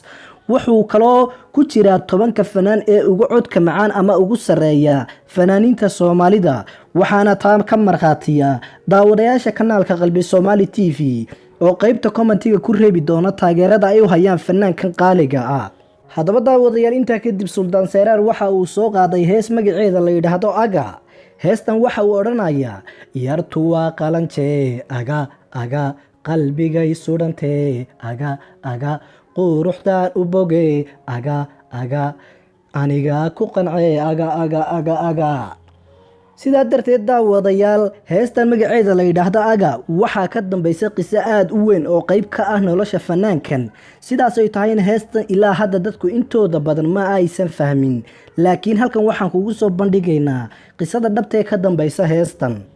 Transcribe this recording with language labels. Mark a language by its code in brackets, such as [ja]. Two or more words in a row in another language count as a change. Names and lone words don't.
[so] wuxuu kaloo ku jira 10 fanaan ee ugu codka macaan ama ugu sareeya fanaaniinta Soomaalida, waxaana taan ka marqaatiya daawadayaasha kanaalka qalbi Somali TV oo qaybta commentiga ku reebi doona taageerada ay u hayaan fanaankan qaaliga ah. haddaba daawadayaal intaa kadib Sultan Seyraar waxa uu soo qaaday hees magaceeda la yiraahdo Aga. heestan waxa uu oranayaa yartu waa qalanjee Aga, Aga, qalbigay surantee Aga, Aga, quruxdaan u bogay Aga, Aga, aniga ku qancay Aga, Aga, Aga, Aga. sidaa darteed daawadayaal heestan magaceeda la yiraahdo Aga waxaa ka dambaysa qiso aad u weyn oo qayb ka ah nolosha fanaankan. sidaas ay tahayna heestan ilaa hadda dadku intooda badan ma aysan fahmin, laakiin halkan waxaan kugu soo bandhigaynaa qisada dhabta ee ka dambaysa heestan.